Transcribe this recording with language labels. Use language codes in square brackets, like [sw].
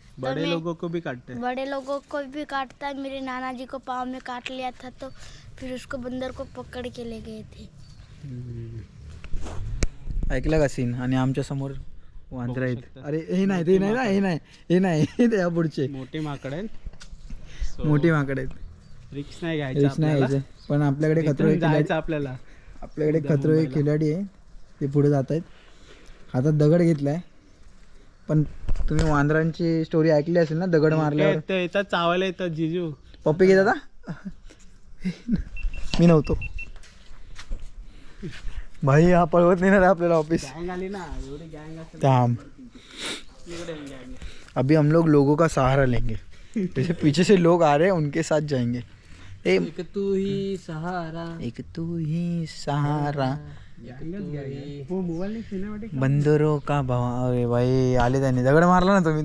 [hi] बड़े लोगों को भी काटते हैं. बड़े लोगों को भी काटता है. मेरे नाना जी को पाँव में काट लिया था, तो फिर उसको बंदर को पकड़ के ले गए थे. [mr] ऐकलं का सीन. आणि आमच्या समोर वांदरं आहेत. अरे हे नाही ते नाही ना, हे नाही हे या पुढचे मोठे माकड आहेत. मोठी माकड आहेत. रिक्स नाही घ्यायचं रिस्क नाही आपल्याला. घ्यायचं. पण आपल्याकडे खतरो जायचं आपल्याला. आपल्याकडे खतरो खिलाडी आहे, ते पुढे जात आहेत. हातात दगड घेतलाय. पण तुम्ही वांदरांची स्टोरी ऐकली असेल ना, दगड मारल्यावर ते येतात चावायला येतात जिजू. पप्पी घेतात. मी नव्हतो भाई. हा पळवत नाही ना आपल्याला ऑफिस. गँग आली ना, एवढी गँग असेल. थांब. इकडे गँग. [hi] अभी हम लोगों का सहारा लेंगे. जैसे पीछे से लोग आ रहे हैं उनके साथ जाएंगे. एक तू ही सहारा. एक तू ही सहारा. [mr] वो मोबाईल नाही सिनेमॅटिक. [hi] बंदरो का भाव. [mr] अरे भाई आले त्यांनी दगड मारला ना तुम्ही.